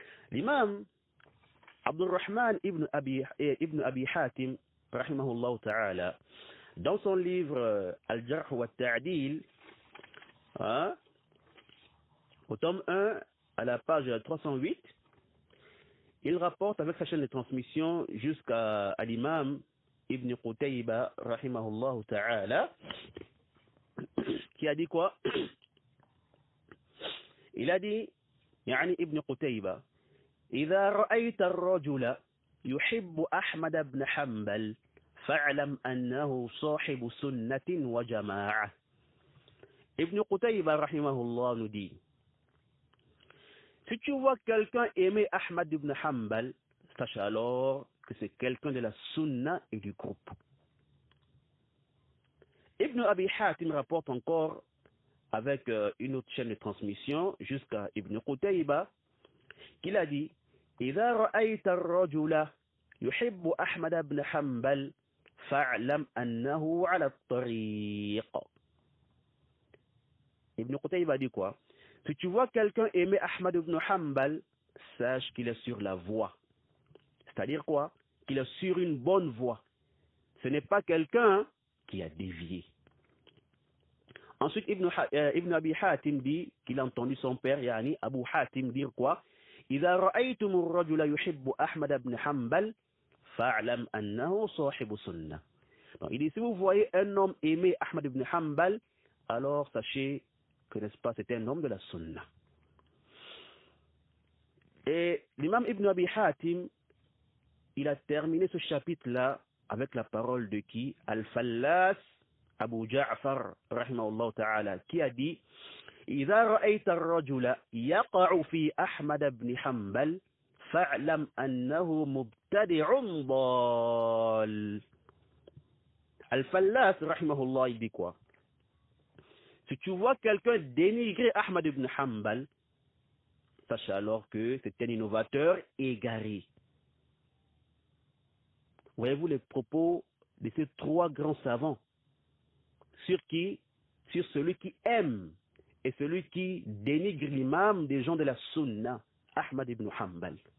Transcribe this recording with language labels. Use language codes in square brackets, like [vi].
[fr] L'imam Abdurrahman ibn Abi Hatim, rahimahullah ta'ala, dans son livre Al-Jarh wa Ta'dil, au tome 1, à la page 308, il rapporte avec sa chaîne de transmission jusqu'à l'imam Ibn Qutayba, rahimahullah ta'ala, qui a dit quoi? Il a dit, [ar] يعني ابن قتيبة إذا رأيت الرجل يحب أحمد بن حنبل فاعلم أنه صاحب سنة وجماعة. [fr] Ibn Qutayba rahimahullah nous dit, si tu vois quelqu'un aimer Ahmad ibn Hanbal, sache alors que c'est quelqu'un de la sunna et du groupe. Ibn Abi Hatim rapporte encore avec une autre chaîne de transmission jusqu'à Ibn Qutayba, qu'il a dit, [ar] إذا رأيت الرجل يحب أحمد بن حنبل فاعلم أنه على الطريق. [fr] Ibn Qutayba dit quoi? Si tu vois quelqu'un aimer Ahmad ibn Hanbal, sache qu'il est sur la voie. C'est-à-dire quoi? Qu'il est sur une bonne voie. Ce n'est pas quelqu'un qui a dévié. Ensuite, Ibn Abi Hatim dit qu'il a entendu son père, yani Abu Hatim, dire quoi? [ar] إذا رأيتم الرجل يحب أحمد بن حنبل فاعلم أنه صاحب سنة. [fr] Donc, il dit, si vous voyez un homme aimer Ahmad ibn Hanbal, alors sachez que, n'est-ce pas, c'est un homme de la sunna. Et l'imam Ibn Abi Hatim, il a terminé ce chapitre-là avec la parole de qui? [ar] Al-Fallas Abu Ja'far, rahimahullah ta'ala, [fr] qui a dit, [ar] إذا رأيت الرجل يقع في أحمد بن حنبل فاعلم أنه مبتدع ضال. [fr] Al-Fallas, rahimahullah, il dit quoi? Si tu vois quelqu'un dénigrer Ahmad ibn Hanbal, sache alors que c'est un innovateur égaré. Voyez-vous les propos de ces trois grands savants sur celui qui aime et celui qui dénigre l'imam des gens de la Sunna, Ahmad ibn Hanbal.